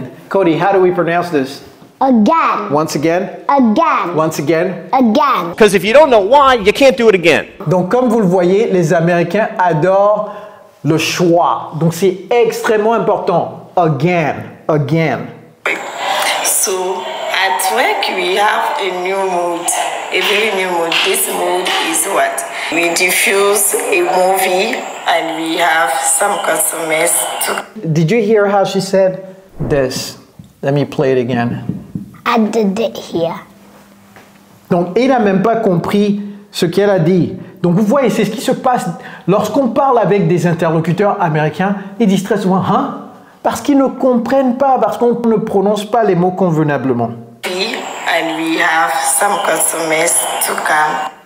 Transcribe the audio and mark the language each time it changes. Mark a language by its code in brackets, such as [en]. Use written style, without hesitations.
[en] Cody, how do we pronounce this? Again. Once again? Again. Once again? Again. Because if you don't know why, you can't do it again. [fr] Donc, comme vous le voyez, les Américains adorent le choix. Donc, c'est extrêmement important. [en] Again, again. So, at work, we have a new mood, a very new mood. This mood is what? We diffuse a movie and we have some customers to... Did you hear how she said this? Let me play it again. I did it here. [fr] Donc, il n'a même pas compris ce qu'elle a dit. Donc, vous voyez, c'est ce qui se passe lorsqu'on parle avec des interlocuteurs américains. Ils disent très souvent, hein? Parce qu'ils ne comprennent pas, parce qu'on ne prononce pas les mots convenablement. [en] And we have some customers to come.